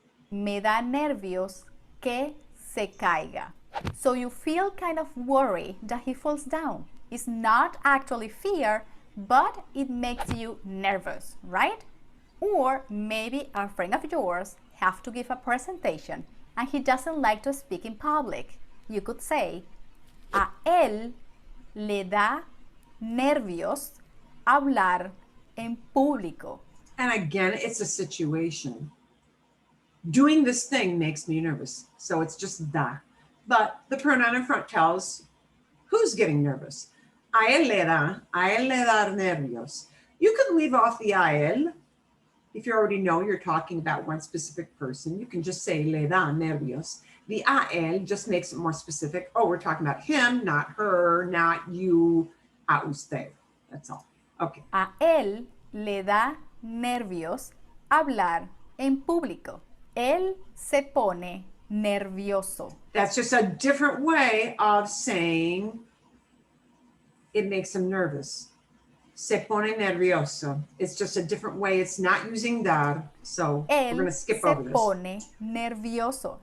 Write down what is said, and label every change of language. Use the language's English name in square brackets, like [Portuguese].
[Spanish] Me da nervios que se caiga. [English] So you feel kind of worried that he falls down. It's not actually fear, but it makes you nervous, right? Or maybe a friend of yours have to give a presentation and he doesn't like to speak in public. You could say, [Spanish] a él le da nervios hablar en público. [English] And again, it's a situation. Doing this thing makes me nervous. So it's just da. But the pronoun in front tells who's getting nervous. [Spanish] A él le da nervios. [English] You can leave off the a él. If you already know you're talking about one specific person, you can just say [Spanish] le da nervios. [English] The a él just makes it more specific. Oh, we're talking about him, not her, not you, a usted. That's all. Okay. [Spanish] A él le da nervios hablar en público. Él se pone nervioso. [English] That's just a different way of saying it makes him nervous. [Spanish] Se pone nervioso. [English] It's just a different way. It's not using dar. So we're going to skip over this. [Spanish] Él se pone nervioso.